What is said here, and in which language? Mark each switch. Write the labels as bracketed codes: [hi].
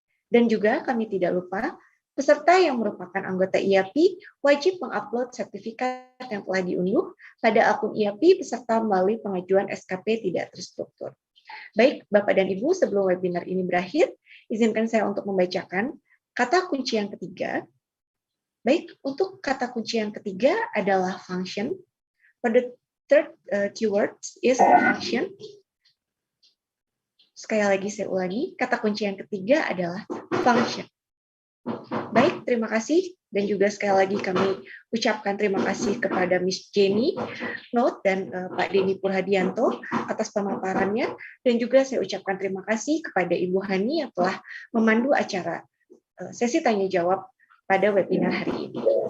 [id] Dan juga kami tidak lupa, peserta yang merupakan anggota IAPI wajib mengupload sertifikat yang telah diunduh pada akun IAPI peserta melalui pengajuan SKP tidak terstruktur. Baik, Bapak dan Ibu, sebelum webinar ini berakhir, izinkan saya untuk membacakan kata kunci yang ketiga. Baik, untuk kata kunci yang ketiga adalah function. [en] For the third keyword is function. [id] Sekali lagi saya ulangi, kata kunci yang ketiga adalah function. Baik, terima kasih. Dan juga sekali lagi kami ucapkan terima kasih kepada Miss Jenny Note dan Pak Denny Purhadianto atas pemaparannya. Dan juga saya ucapkan terima kasih kepada Ibu Hani yang telah memandu acara sesi tanya jawab pada webinar hari ini.